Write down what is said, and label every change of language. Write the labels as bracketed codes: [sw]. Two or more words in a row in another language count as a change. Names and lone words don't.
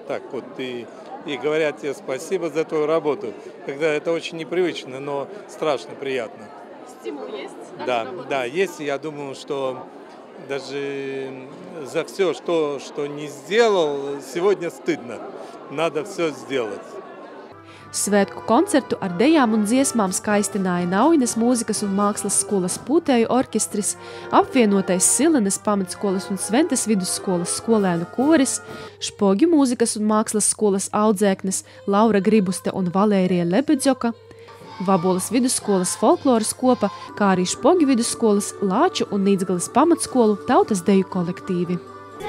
[ru] Так вот и говорят тебе спасибо за твою работу. Когда это очень непривычно, но страшно приятно. Стимул есть? Да, есть. Я думаю, что даже за все, что не сделал, сегодня стыдно. Надо все сделать. [lv] Svētku koncertu ar dejām un dziesmām skaistināja Naujinas mūzikas un mākslas skolas Pūtēju orķestris, apvienotais Silenes pamatskolas un Sventes vidusskolas skolēnu koris, Špogju mūzikas un mākslas skolas audzēknes Laura Gribuste un Valērija Lebedzoka, Vabolas vidusskolas folkloras kopa, kā arī Špogju vidusskolas, Lāču un Nīdzgalas pamatskolu tautas deju kolektīvi.